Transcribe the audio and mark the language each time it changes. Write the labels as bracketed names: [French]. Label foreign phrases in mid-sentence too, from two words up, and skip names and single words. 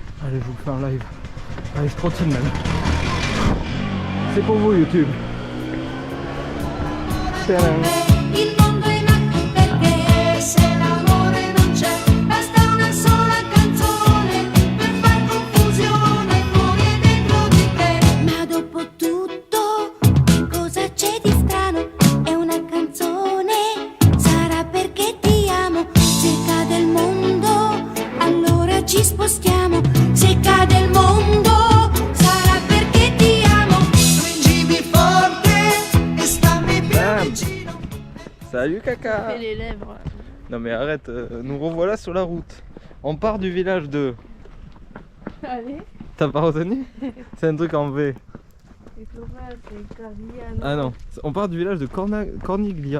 [French] Allez, je vous le fais en live. Allez, je trottine même. C'est pour vous YouTube. Tadam. [Italian] Il mondo è nato perché se l'amore non c'è basta una sola canzone per far confusione fuori e dentro di te. Ma dopo tutto cosa c'è di strano? È una canzone, sarà perché ti amo. Se cade il mondo allora ci spostiamo. Se cade il mondo sarà perché ti amo. Stringimi forte e stammi più Bam. vicino. [French] Salut Caca. Fais les lèvres. Non mais arrête, nous revoilà sur la route. On part du village de... Allez. T'as pas retenu? C'est un truc en V. Et Flora, c'est Carriano. Ah non, on part du village de Corniglia.